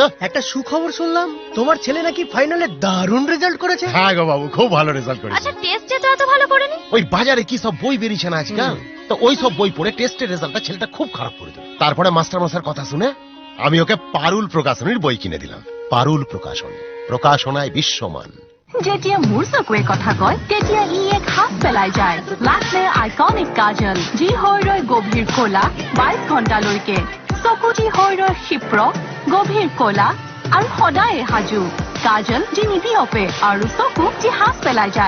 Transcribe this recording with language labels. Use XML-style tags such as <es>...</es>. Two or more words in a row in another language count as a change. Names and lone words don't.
<bn>একটা সুখবর শুনলাম, তোমার ছেলে নাকি ফাইনালে দারুণ রেজাল্ট করেছে। হ্যাঁ গো বাবু, খুব ভালো রেজাল্ট করেছে। আচ্ছা টেস্টে তো এত ভালো করেনি? ওই বাজারে কি সব বই বেরিয়েছে না আজকাল, তো ওই সব বই পড়ে টেস্টের রেজাল্টটা ছেলেটা খুব খারাপ করে দিল। তারপরে মাস্টার মশাইয়ের কথা শুনে আমি ওকে পারুল প্রকাশনীর বই কিনে দিলাম। পারুল প্রকাশনী, প্রকাশনায় বিশ্বমান।</bn> <as>যেতিয়া মোৰ চকুৱে কথা কয় তেতিয়া ই এক হাত পেলাই যায়। লাকমে আইকনিক কাজল, যি হৈ ৰয় গভীৰ ক'লা 22 ঘণ্টালৈকে। চকুটি হৈ ৰয় ক্ষিপ্ৰ, গভীৰ ক'লা আৰু সদায়ে সাজু। কাজল যি নিবিয়পে আৰু চকু যি হাত পেলাই যায়।</as>